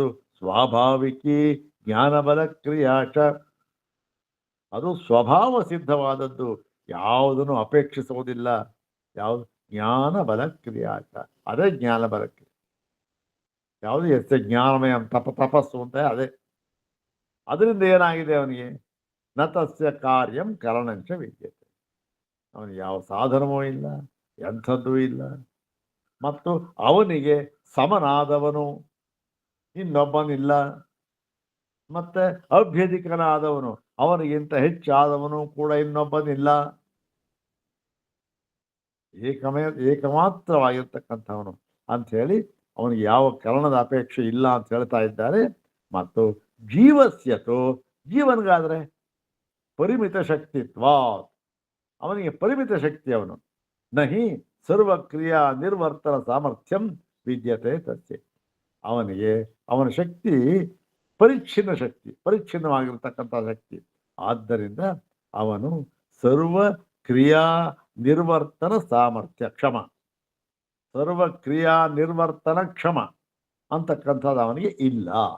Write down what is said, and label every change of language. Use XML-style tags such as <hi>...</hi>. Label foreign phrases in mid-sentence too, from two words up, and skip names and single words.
<sa>ಸ್ವಾಭಾವಿಕಿ ಜ್ಞಾನಬಲ ಕ್ರಿಯಾಚ,</sa> <kn>ಅದು ಸ್ವಭಾವ ಸಿದ್ಧವಾದದ್ದು, ಯಾವುದನ್ನು ಅಪೇಕ್ಷಿಸುವುದಿಲ್ಲ. ಯಾವುದು?</kn> <sa>ಜ್ಞಾನಬಲ ಕ್ರಿಯಾಚ,</sa> <kn>ಅದೇ ಜ್ಞಾನಬಲ ಕ್ರಿಯೆ. ಯಾವುದು? ಎಷ್ಟೇ ಜ್ಞಾನಮಯ ತಪಸ್ಸು ಅಂತ ಅದೇ. ಅದರಿಂದ ಏನಾಗಿದೆ ಅವನಿಗೆ?</kn> <sa>ನ ತಸ್ಯ ಕಾರ್ಯಂ ಕರಣಂಚ ವಿದ್ಯತೆ,</sa> <kn>ಅವನಿಗೆ ಯಾವ ಸಾಧನವೂ ಇಲ್ಲ, ಎಂಥದ್ದೂ ಇಲ್ಲ. ಮತ್ತು ಅವನಿಗೆ ಸಮನಾದವನು ಇನ್ನೊಬ್ಬನಿಲ್ಲ, ಮತ್ತೆ ಅಭ್ಯಧಿಕನಾದವನು, ಅವನಿಗಿಂತ ಹೆಚ್ಚಾದವನು ಕೂಡ ಇನ್ನೊಬ್ಬನಿಲ್ಲ. ಏಕಮಾತ್ರವಾಗಿರ್ತಕ್ಕಂಥವನು ಅಂಥೇಳಿ ಅವನಿಗೆ ಯಾವ ಕರಣದ ಅಪೇಕ್ಷೆ ಇಲ್ಲ ಅಂತ ಹೇಳ್ತಾ ಇದ್ದಾರೆ. ಮತ್ತು ಜೀವಸ್ಯತು, ಜೀವನಿಗಾದರೆ ಪರಿಮಿತ ಶಕ್ತಿತ್ವ, ಅವನಿಗೆ ಪರಿಮಿತ ಶಕ್ತಿ.</kn> <sa>ಅವನು ನಹಿ ಸರ್ವಕ್ರಿಯಾ ನಿರ್ವರ್ತನ ಸಾಮರ್ಥ್ಯಂ ವಿದ್ಯತೆ ತಸ್ಯ,</sa> <kn>ಅವನಿಗೆ ಅವನ ಶಕ್ತಿ ಪರಿಚ್ಛಿನ್ನ ಶಕ್ತಿ, ಪರಿಚ್ಛಿನ್ನವಾಗಿರ್ತಕ್ಕಂಥ ಶಕ್ತಿ. ಆದ್ದರಿಂದ ಅವನು ಸರ್ವ ಕ್ರಿಯಾ ನಿರ್ವರ್ತನ ಸಾಮರ್ಥ್ಯ ಕ್ಷಮ, ಸರ್ವ ಕ್ರಿಯಾ ನಿರ್ವರ್ತನ ಕ್ಷಮ ಅಂತಕ್ಕಂಥದ್ದು ಅವನಿಗೆ ಇಲ್ಲ.</kn>